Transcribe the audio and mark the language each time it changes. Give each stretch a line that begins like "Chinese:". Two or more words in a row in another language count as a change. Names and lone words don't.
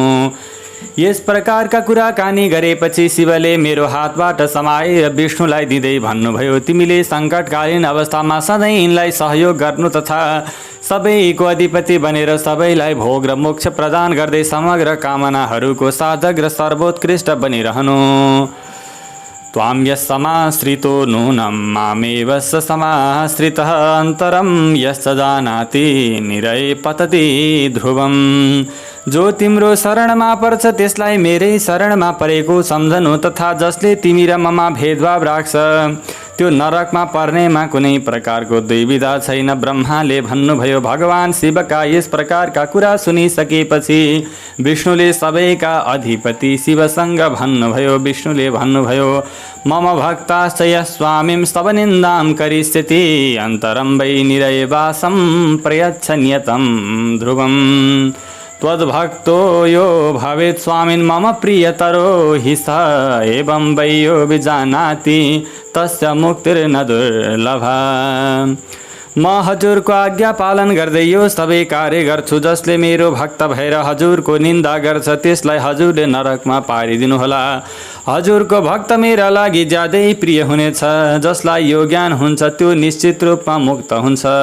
Nepali: यस प्रकारका कुराकानी गरेपछि शिवले मेरो हातबाट समाएर विष्णुलाई दिँदै भन्नुभयो, तिमीले सङ्कटकालीन अवस्थामा सधैँ यिनलाई सहयोग गर्नु तथा सबैको अधिपति बनेर सबैलाई भोग र मोक्ष प्रदान गर्दै समग्र कामनाहरूको साधक र सर्वोत्कृष्ट बनिरहनु।
Sanskrit: त्वां यः समाश्रितो नूनं मामेव स समाश्रितः अन्तरं यश्च जानाति निरय पतति ध्रुवम्।
Nepali: जो तिम्रो शरणमा पर्छ त्यसलाई मेरै शरणमा परेको सम्झनु तथा जसले तिमी र ममा भेदभाव राख्छ त्यो नरकमा पर्नेमा कुनै प्रकारको दुविधा छैन। ब्रह्माले भन्नुभयो, भगवान शिवका यस प्रकारका कुरा सुनिसकेपछि विष्णुले सबैका अधिपति शिवसँग भन्नुभयो, विष्णुले भन्नुभयो,
Sanskrit: मम भक्ताश्च यः स्वामीं स्तवनिन्दां करिष्यति अन्तरं वै निरयवासं प्रयच्छन्यतं ध्रुवम्। त्वद्भक्तो यो भवेत् स्वामिन् मम प्रियतरो हि स एवं वै यो विजानाति तस्य मुक्तिर्न दुर्लभा।
Nepali: म हजुरको आज्ञा पालन गर्दै यो सबै कार्य गर्छु। जसले मेरो भक्त भएर हजुरको निन्दा गर्छ त्यसलाई हजुरले नरकमा पारिदिनुहोला। हजुरको भक्त मेरा लागि ज्यादै प्रिय हुनेछ। जसलाई यो ज्ञान हुन्छ त्यो निश्चित रूपमा मुक्त हुन्छ।